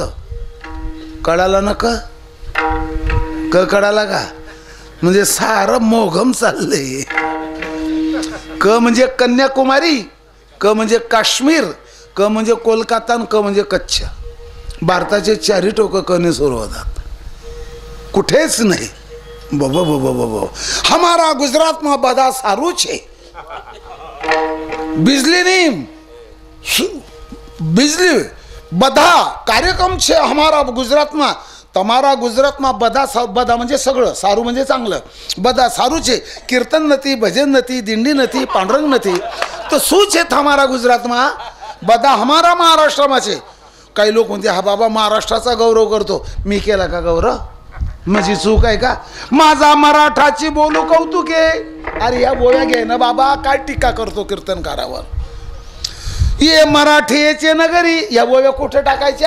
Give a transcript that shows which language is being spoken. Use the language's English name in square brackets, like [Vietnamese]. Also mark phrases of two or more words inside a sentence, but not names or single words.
[Marathi] कळाला ना? क कळाला का? म्हणजे सारं मोघम चाललंय. क म्हणजे कन्याकुमारी, क म्हणजे काश्मीर, क म्हणजे कोलकाता, क म्हणजे कच्छ. भारताचे 4 टोकं कने सुरू होतात, कुठेच नाही. [Hindi] हमारा गुजरात में [Gujarati] બધા સારું છે. [Hindi] बिजली नहीं, बिजली [Gujarati] બધા કાર્યક્રમ છે [Hindi] हमारा गुजरात में. [Gujarati] તમારા ગુજરાતમાં બધા [Marathi] म्हणजे सगळं, सारू म्हणजे चांगलं, [Gujarati] બધા સારું છે. કીર્તન નથી, ભજન નથી, દિંડી નથી, પાંડરંગ નથી, તો શું છે તમારા ગુજરાતમાં? બધા અમારા महाराष्ट्राમાં છે. [Marathi] काही लोक म्हणते हा बाबा महाराष्ट्राचा गौरव करतो. मी केला का गौरव? माझी चूक आहे का? माझा मराठाची बोलू कौतुक आहे. अरे या बोळ्या घे ना बाबा, काय टीका करतो कीर्तनकारावर? ये मराठीचे नगरी, या बोळ्या कुठे टाकायच्या?